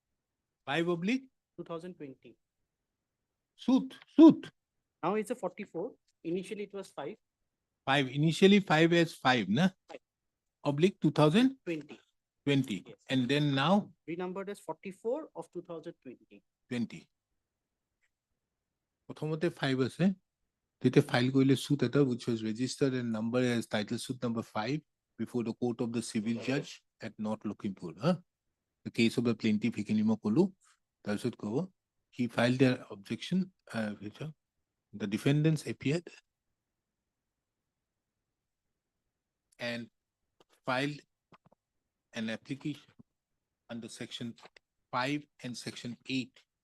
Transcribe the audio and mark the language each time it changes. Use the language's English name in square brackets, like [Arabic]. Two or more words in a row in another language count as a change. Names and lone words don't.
[English] 5/2020. 2020. Suit. Now it's a 44. Initially it was 5. 5. Initially 5 as 5, na? /2020. 20. Yes. And then now Renumbered as 44/2020. 20. [Assamese] প্ৰথমতে 5 আছে, তেতিয়া file কৰিলে suit এটা [English] which was registered and numbered as title suit number 5 before the court of the civil judge at North Lakhimpur. The case of the plaintiff, [Assamese] সেইখিনি মই ক'লো, তাৰপিছত ক'ব, [English] he filed their objection, the defendants appeared and filed an application under section 5 and section 8.